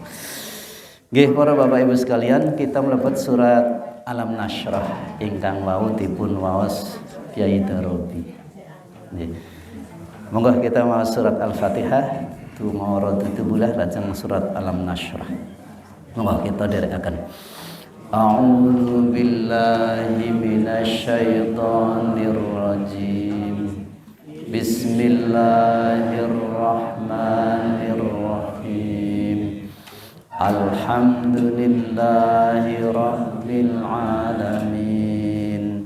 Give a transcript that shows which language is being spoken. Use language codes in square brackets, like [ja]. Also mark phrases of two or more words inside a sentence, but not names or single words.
[jv] Nggih para [id] Bapak Ibu sekalian, [jv] kita mlebet surat Alam Nashrah ingkang wau dipun waos Kyai Darobi. Nggih. Monggo kita maos surat Al-Fatihah tumara tutubulah lajeng surat Alam Nashrah. Monggo kita dherekaken. [ar] أعوذ بالله من الشيطان الرجيم. بسم الله الرحمن الرحيم. الحمد لله رب العالمين.